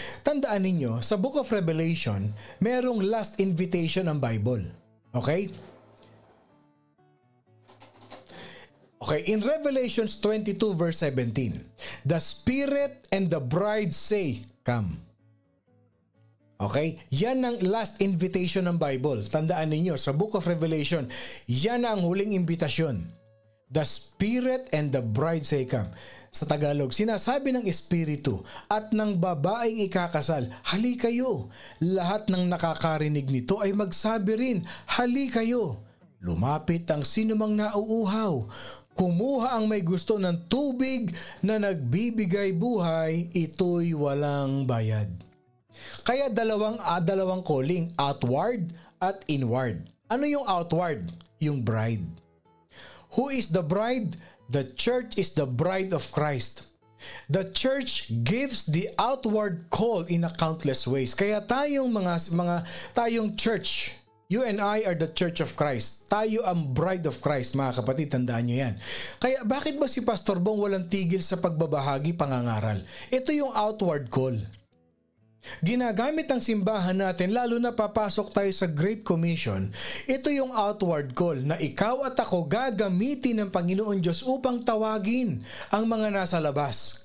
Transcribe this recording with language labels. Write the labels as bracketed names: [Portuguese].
[Filipino] Tandaan ninyo, sa Book of Revelation, merong last invitation ang Bible. Okay? [English] Okay, in Revelations 22 verse 17, the Spirit and the bride say, come. [Filipino] Okay? Yan ang last invitation ng Bible. Tandaan ninyo, sa Book of Revelation, yan ang huling imbitasyon. [English] The Spirit and the bride say, come. [Filipino] Sa Tagalog, sinasabi ng Espiritu at ng babaeng ikakasal, hali kayo. Lahat ng nakakarinig nito ay magsabi rin, hali kayo. Lumapit ang sinumang nauuhaw. Kumuha ang may gusto ng tubig na nagbibigay buhay, ito'y walang bayad. Kaya dalawang calling, outward at inward. Ano yung outward? Yung bride. [English] Who is the bride? The church is the bride of Christ. The church gives the outward call in a countless ways. [Filipino] Kaya tayong tayong church, [English] you and I are the church of Christ. [Filipino] Tayo ang bride of Christ, mga kapatid, tandaan nyo yan. Kaya bakit ba si Pastor Bong walang tigil sa pagbabahagi, pangangaral? Ito yung outward call. Ginagamit ang simbahan natin lalo na papasok tayo sa Great Commission. Ito yung outward call na ikaw at ako gagamitin ng Panginoon Diyos upang tawagin ang mga nasa labas.